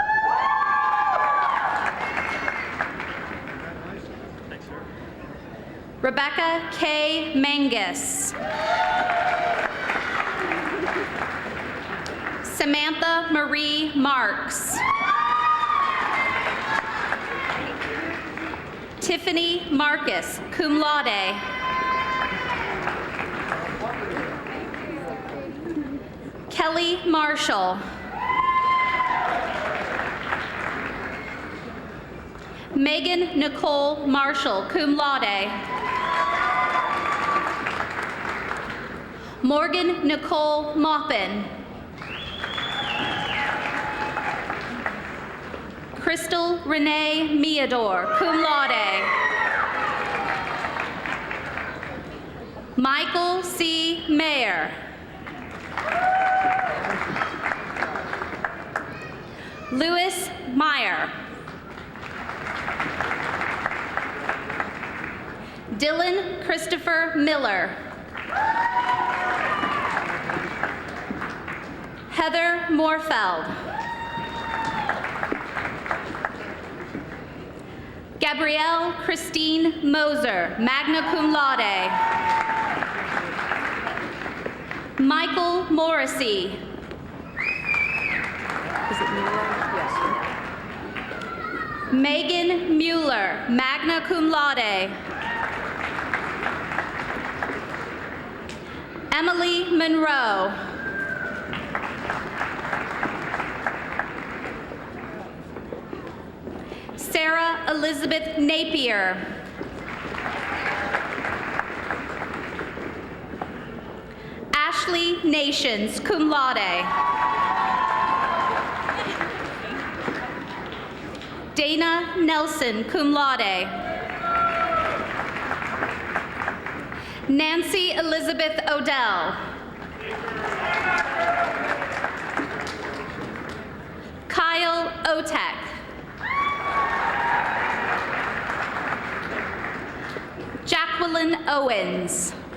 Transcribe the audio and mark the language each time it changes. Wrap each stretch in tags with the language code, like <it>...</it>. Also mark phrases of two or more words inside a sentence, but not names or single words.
<en>Rebecca K. Mangus. Samantha Marie Marks. Tiffany Marcus,</en> <la>cum laude.</la> <en>Kelly Marshall. Megan Nicole Marshall,</en> <la>cum laude.</la> <en>Morgan Nicole Maupin. Crystal Renee Meador,</en> <la>cum laude.</la> <en>Michael C. Mayer. Louis Meyer. Dylan Christopher Miller. Heather Morfeld. Gabrielle Christine Moser,</en> <la>magna cum laude.</la> <en>Michael Morrissey. Is it Mueller? Yes. Megan Mueller,</en> <la>magna cum laude.</la> <en>Emily Monroe. Sarah Elizabeth Napier. Ashley Nations,</en> <la>cum laude.</la> <en>Dana Nelson,</en> <la>cum laude.</la> <en>Nancy Elizabeth Odell. Kyle Otek. Jacqueline Owens.</en>